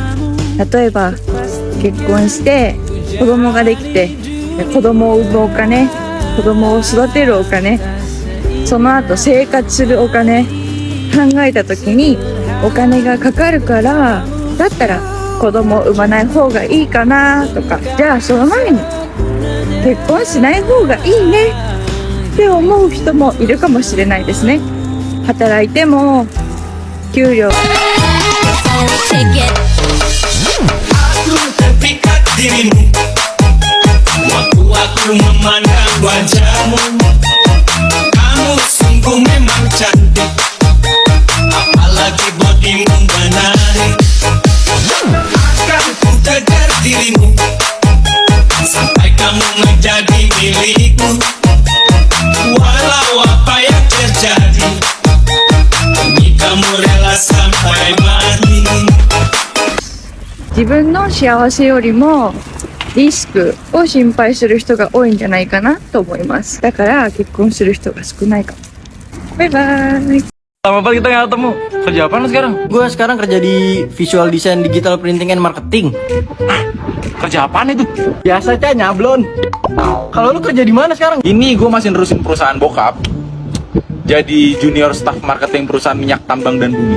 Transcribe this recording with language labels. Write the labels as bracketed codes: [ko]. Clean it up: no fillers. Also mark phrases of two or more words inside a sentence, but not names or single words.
[ja] 例えば結婚して子供ができて、子供を産むお金、子供を育てるお金、その後生活するお金考えた時にお金がかかるから、だったら子供を産まない方がいいかなとか、じゃあその前に結婚しない方がいいねって思う人もいるかもしれないですね。働いても給料 [id] Aku terpikat dirimu, waktu memandang wajahmu. Kamu sungguh memang cantik, apalagi bodimu menarik. Akan ku kejar dirimu sampai kamu menjadi milikku. Walau apa yang terjadi, demi kamu rela sampai mati. [ja] 自分の幸せよりもリスクを心配する人が多いんじゃないかなと思います。だから結婚する人が少ないかも。バイバイ。 [id] Lama banget kita nggak ketemu. Kerja apa lu sekarang? Gue sekarang kerja di [en] visual design digital printing and marketing. [id] Kerja apaan itu? Biasa aja nyablon. Kalau lu kerja di mana sekarang? Ini gue masih nerusin perusahaan bokap. Jadi [en] junior staff marketing [id] perusahaan minyak tambang dan bumi.